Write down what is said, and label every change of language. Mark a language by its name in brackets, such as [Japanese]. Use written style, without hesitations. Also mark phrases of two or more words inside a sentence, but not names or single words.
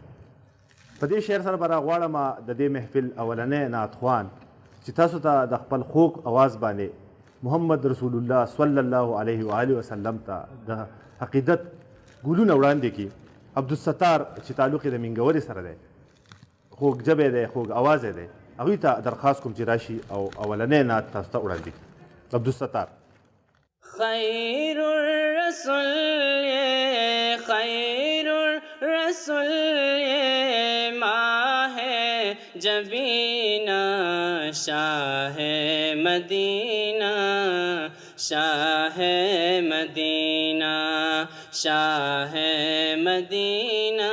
[Pashto] په دې شعر سره به راغواړم د دې محفل اولنی نعتخوان چې تاسو ته د خپل خوږ اواز باندې محمد رسول الله [Arabic] صلی الله علیه و آله وسلم [Pashto] ته د عقیدت ګلونه وړاندې کړي. عبدالستار چې تعلق یې د منګورې سره دی، خوږ ژبی دی، خوږ اواز دی، هغوی ته درخواست کوم چې راشي او اولنی نعت تاسو ته وړاندې کړي. عبدالستار. [Urdu] خیر الرسول خیر الرسول ماہ جبینہ شاہ مدینہ شاہ مدینہ شاہ مدینہ